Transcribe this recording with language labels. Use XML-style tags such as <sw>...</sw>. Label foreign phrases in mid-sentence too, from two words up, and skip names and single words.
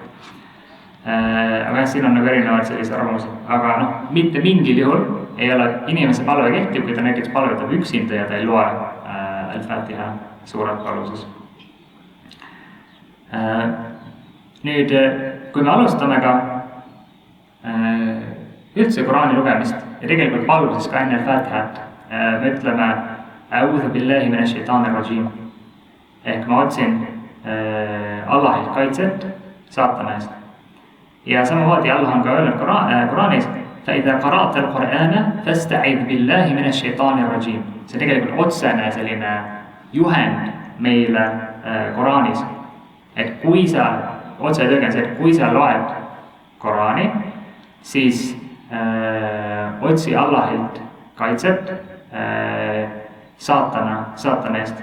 <et>Aga siin on nagu erinevad sellised arvamused, aga mitte mingil juhul ei ole inimese palve kehtiv, kui ta näiteks palvetab üksinda ja ta ei loe Al-Fatiha suurat palvuses. Nüüd, kui me alustame ka üldse Koraani lugemist ja tegelikult palvuses ka enne Al-Fatihat, me ütleme</et> <ar>أعوذ بالله من الشيطان الرجيم.</ar> <et>Ehk ma otsin Allahilt kaitset saatana eest. Ja samamoodi Allah on ka öelnud Koraanis</et> <ar>فَإِذَا قَرَأْتَ الْقُرْآنَ فَاسْتَعِذْ بِاللَّهِ مِنَ الشَّيْطَانِ الرَّجِيمِ.</ar> <et>See tegelikult otsene selline juhend meile Koraanis. Et kui sa, otse tõlgen see, et kui sa loed Koraani, siis otsi Allahilt kaitset saatana eest.</et>